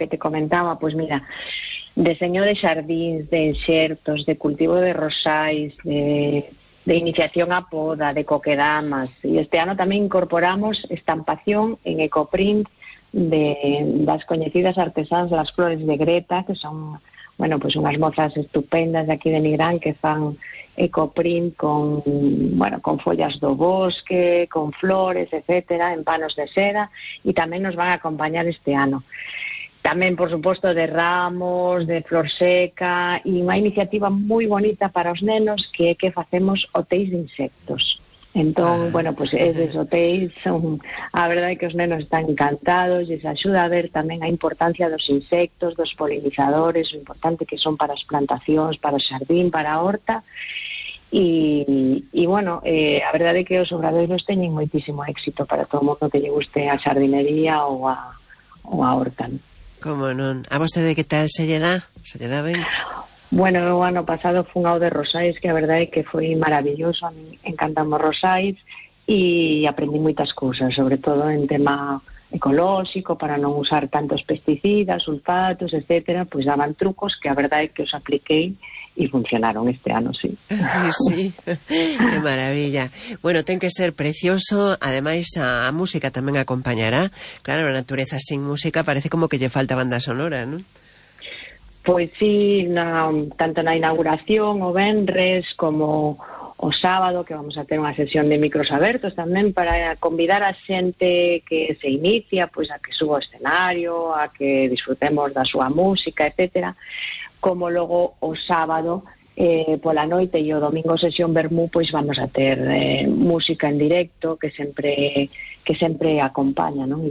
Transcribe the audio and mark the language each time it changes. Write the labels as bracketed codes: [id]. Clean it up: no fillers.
[gl] Que te comentaba, pois mira, deseño de xardíns, de enxertos, de cultivo de rosais, de iniciación a poda, de coquedamas, e este ano tamén incorporamos estampación en ecoprint de das coñecidas artesanas Las Flores de Greta, [es] que son, bueno, pues unas mozas estupendas de aquí de Nigrán [gl] que fan ecoprint con, bueno, con follas do bosque, con flores, etcétera, en panos de seda, [es] y también nos van a acompañar [gl] este ano. [es] También, por supuesto, de ramos, de flor seca, y una iniciativa muy bonita para [gl] os nenos que facemos hotéis de insectos. Entón, bueno, pues eses hoteis son, a verdade que os nenos están encantados, e se axuda a ver tamén a importancia dos insectos, dos polinizadores, o importante que son para as plantacións, para o xardín, para a horta. E, bueno, a verdade que os obradoiros teñen moitísimo éxito para todo o mundo que lle guste a xardinería ou a horta. Como non? A vostede que tal se lle dá? Se lle dá ben? Bueno, o ano pasado fun ao de Rosais, que a verdade é que foi maravilloso, a mí encantamos Rosais e aprendí moitas cousas, sobre todo en tema ecolóxico, para non usar tantos pesticidas, sulfatos, etc., pois daban trucos que a verdade é que os apliquei e funcionaron este ano, sí. Sí, que maravilla. Bueno, ten que ser precioso, ademais a música tamén acompañará. Claro, a natureza sin música parece como que lle falta banda sonora, non? Pois sí, tanto na inauguración o venres como o sábado, que vamos a ter unha sesión de micros abertos tamén para convidar a xente que se inicia, pois a que suba o escenario, a que disfrutemos da súa música, etcétera, como logo o sábado pola noite e o domingo sesión vermú, pois vamos a ter música en directo que sempre acompaña, non?